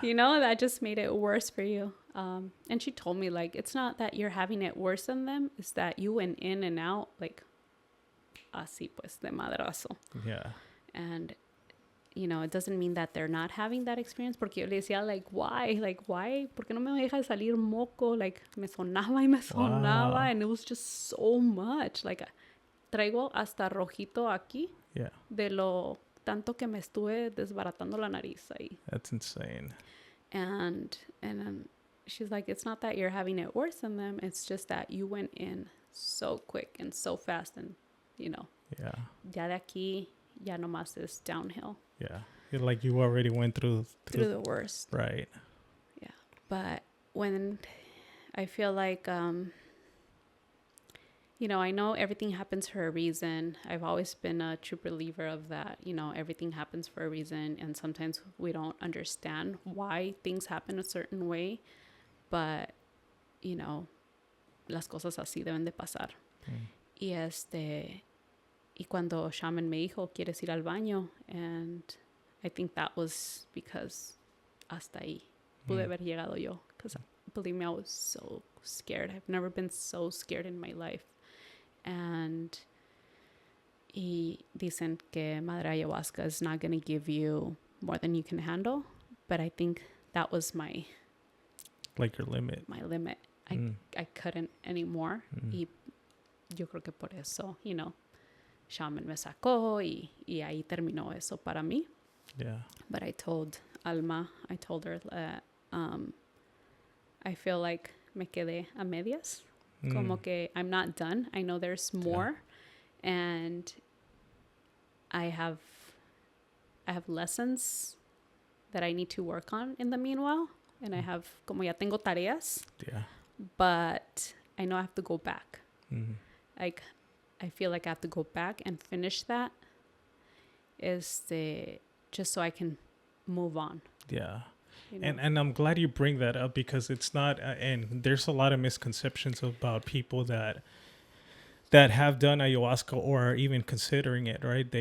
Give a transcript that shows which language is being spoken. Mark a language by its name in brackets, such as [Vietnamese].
[English] That just made it worse for you. And she told me, like, it's not that you're having it worse than them. It's that you went in and out, like, [Spanish] así pues, de madrazo. [English] Yeah. And, it doesn't mean that they're not having that experience. [Spanish] Porque yo le decía, like, [English] why? Like, why? [Spanish] ¿Por qué no me deja salir moco? Like, me sonaba y me sonaba. Wow. [English] And it was just so much. Like, [Spanish] traigo hasta rojito aquí. [English] Yeah. [Spanish] De lo tanto que me estuve desbaratando la nariz ahí. [English] That's insane. And she's like, it's not that you're having it worse than them. It's just that you went in so quick and so fast, and Yeah. [Spanish] Ya de aquí, ya nomás [English] is downhill. Yeah. Like you already went through the worst. Right. Yeah. But when I feel like I know everything happens for a reason. I've always been a true believer of that. Everything happens for a reason. And sometimes we don't understand why things happen a certain way. [Spanish] But, las cosas así deben de pasar. Y cuando Shaman me dijo, ¿quieres ir al baño? [English] And I think that was because [Spanish] hasta ahí pude haber llegado yo. [English] Because believe me, I was so scared. I've never been so scared in my life. [Spanish] Y dicen que [English] Madre Ayahuasca is not going to give you more than you can handle. But I think that was my... Like your limit. My limit. I couldn't anymore. [Spanish] Y yo creo que por eso, Shaman me sacó y ahí terminó eso para mí. [English] Yeah. But I told Alma, I told her that I feel like [Spanish] me quedé a medias. Como que [English] I'm not done. I know there's more. And I have lessons that I need to work on in the meanwhile. And I have, [Spanish] como ya tengo tareas. [English] Yeah. But I know I have to go back. Like, I feel like I have to go back and finish that. Just so I can move on. Yeah. You know? And I'm glad you bring that up because it's not, and there's a lot of misconceptions about people that have done ayahuasca or are even considering it, right?